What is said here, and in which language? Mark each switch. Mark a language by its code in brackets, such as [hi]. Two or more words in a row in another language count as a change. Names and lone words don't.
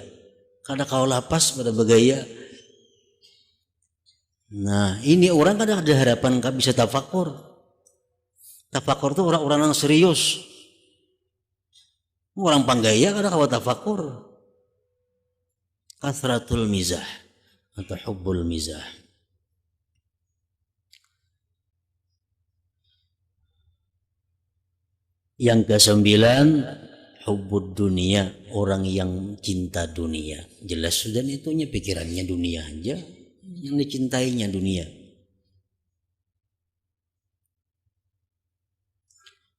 [bjn] Kada kau lapas pada bagaya. Nah, ini orang kada ada harapan kau bisa tafakur. [id] Tafakur itu orang-orang yang serius. [bjn] Orang panggaya kada kau tafakur. [ar] كثرة المزاح atau حب المزاح. [id] Yang kesembilan, [ar] حب الدنيا, [id] orang yang cinta dunia. Jelas sudah itunya pikirannya dunia aja, yang dicintainya dunia.